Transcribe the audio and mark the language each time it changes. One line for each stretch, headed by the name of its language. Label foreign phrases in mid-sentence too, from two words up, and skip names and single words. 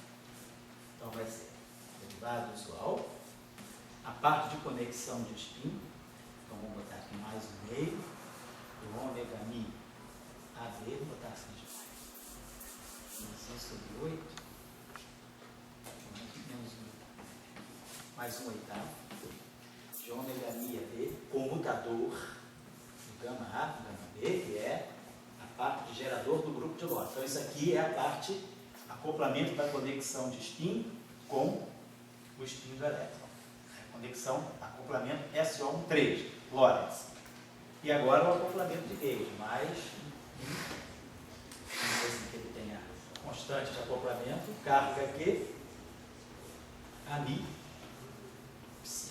Portuguese: Então, vai ser derivada usual, a parte de conexão de spin, então vamos botar aqui mais um meio, do ômega mi AB, vou botar assim de mais. 6 sobre 8, menos 1, mais 1 oitavo, de ômega mi AB, comutador do gama A, do gama B, que é a parte de gerador do grupo de Lorentz. Então isso aqui é a parte, acoplamento da conexão de spin com o spin do elétron. Conexão, acoplamento SO13, Lorentz. E agora o acoplamento de gauge, mais não sei se ele tem a constante de acoplamento, carga Q, ami, psi.